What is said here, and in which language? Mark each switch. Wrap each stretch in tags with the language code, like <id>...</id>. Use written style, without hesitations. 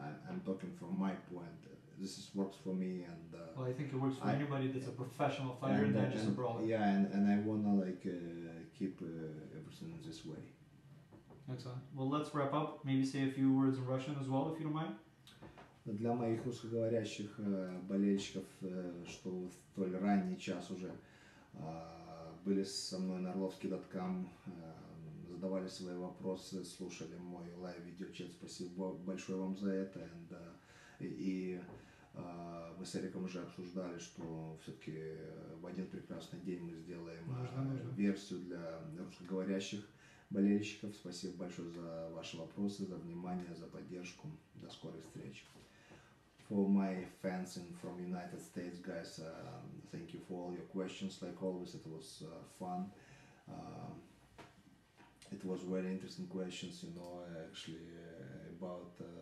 <en>I'm talking from my point. This is works for me, and well, I think it works for anybody that's a professional fighter and not just a brawler. Yeah, and I wanna like keep everything this way. Excellent. Well, let's wrap up. Maybe say a few words in Russian as well, if you don't mind.</en> <ru>Для моих русскоговорящих болельщиков, что в столь ранний час уже были со мной на arlovski.com, задавали свои вопросы, слушали мой лайв-видеочат. Спасибо большое вам за это. И мы с Эриком уже обсуждали, что все-таки в один прекрасный день мы сделаем версию для русскоговорящих болельщиков. Спасибо большое за ваши вопросы, за внимание, за поддержку. До скорой встречи.</ru> <en>For my fans from United States, guys, thank you for all your questions. Like always, it was fun. It was very interesting questions, actually about.</en>